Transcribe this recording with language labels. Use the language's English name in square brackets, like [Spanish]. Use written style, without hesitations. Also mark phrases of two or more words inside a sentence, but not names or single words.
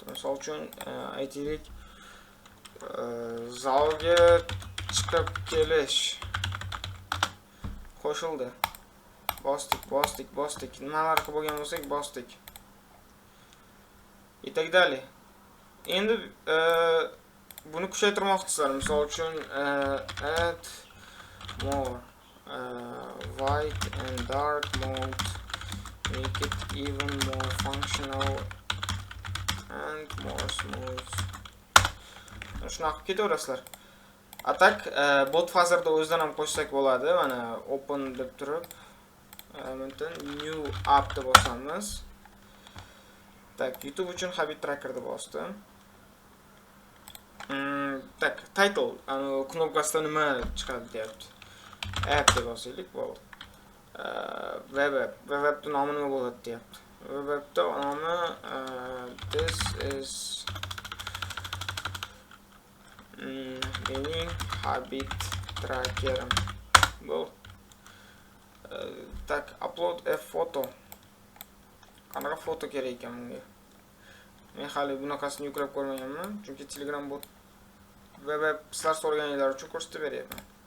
[Uzbek] Misol uchun aytaylik, zalga chiqib kelish qo'shildi. Bosdik. Nimalar qilib bo'lgan bo'lsak, bosdik. [Russian] И так далее. [Uzbek] Endi buni kuchaytirmoqchisizlar. Misol uchun [English] add more white and dark mode, make it even more functional and more smooth. [Uzbek] Shunaqa ketaverasizlar. Atak bot fazerda o'zidan ham qo'shsak bo'ladi. Mana open deb turib [English] new app [Uzbek] deb bosamiz. Tak, YouTube uchun [English] habit tracker [Uzbek] deb bosdim. Tak, title, knopkasida nima chiqadi deyapti. App deb bosaylik, bo'ldi. [English] Web appning [Uzbek] nomi nima bo'ladi deyapti. [English] Web appning [Uzbek] nomi [English] this is [Uzbek] mening [English] habit trackerim. [Uzbek] Bo'ldi. Tak, [English] upload a photo. [Uzbek] Qanaqa foto kerak ekan bunga? Men hali bunaqasini yuklab ko'rmaganman, chunki Telegram bot va sizlar so'raganinglar uchun ko'rsatib beryapman.